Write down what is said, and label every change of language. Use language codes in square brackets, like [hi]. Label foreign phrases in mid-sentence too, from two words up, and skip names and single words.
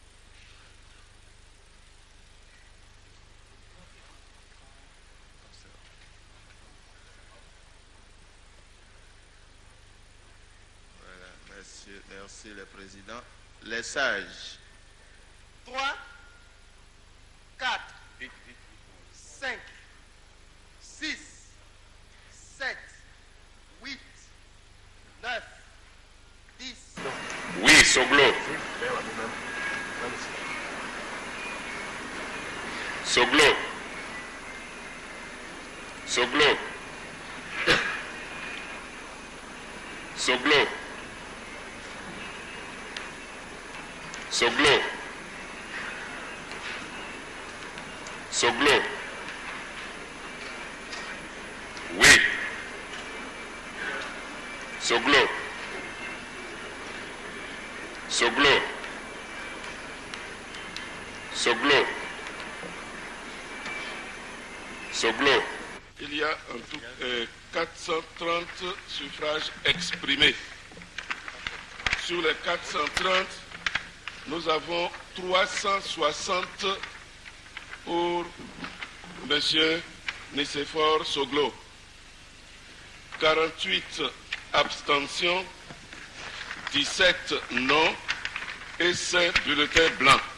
[fr] Voilà, merci le président. Les sages. 3, 4, 5, 6, 7, 8, 9, 10. Oui, Soglo. Soglo. Soglo. Soglo. Soglo. Soglo. Oui. Soglo. Soglo. Soglo. Soglo. Il y a en tout 430 suffrages exprimés. Sur les 430, nous avons 360 pour M. Nicéphore Soglo, 48 abstentions, 17 non et 5 bulletins blancs.